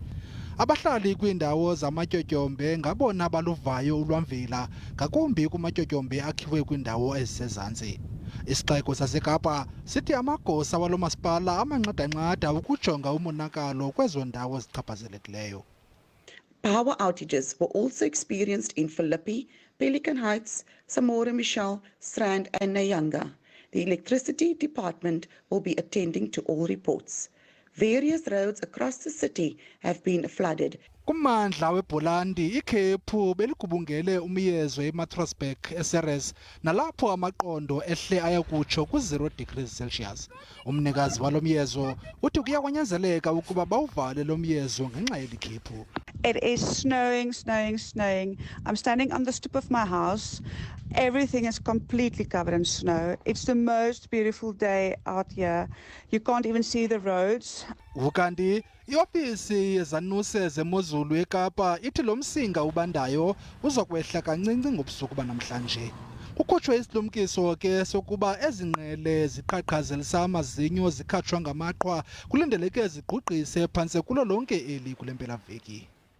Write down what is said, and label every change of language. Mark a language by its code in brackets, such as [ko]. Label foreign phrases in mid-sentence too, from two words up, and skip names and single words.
[xh] Abahlali kwiindawo zamatyotyombe ngabona baluvayo ulwamvila, ngakumbi kumatyotyombe akhiwe kwiindawo ezisezantsi. Isixeko saseKapa sithi amagosa walo masipala amanqadanqada ukujonga umonakalo kwezo ndawo zichaphazelekileyo. [en] Power outages were also experienced in Philippi, Pelican Heights, Samora Michel, Strand and Nyanga. The Electricity Department will be attending to all reports. Various roads across the city have been flooded. [xh] Kummandla weBholandi ikhephu beligubungele umyezo eMatrosberg eSeres nalapho amaqondo ehle ayakutsho ku-0 degrees Celsius. Umnikazi walo myezo uthi kuya kwanyanzeleka ukuba bawuvale lo myezo ngenxa yeli khephu. [en] It is snowing, snowing, snowing. I'm standing on the stoep of my house. Everything is completely covered in snow. It's the most beautiful day out here. You can't even see the roads. [xh] Ukanti iofisi yezanuse zemozulu eKapa ithi lo msinga ubandayo uzokwehla kancinci ngobusuku banamhlanje. Kukhutshwe isilumkiso ke sokuba ezingqele ziqhaqhazelisa amazinyo zikhatshwa ngamaqhwa kulindeleke zigqugqise phantse kulo lonke eli kule mpelaveki.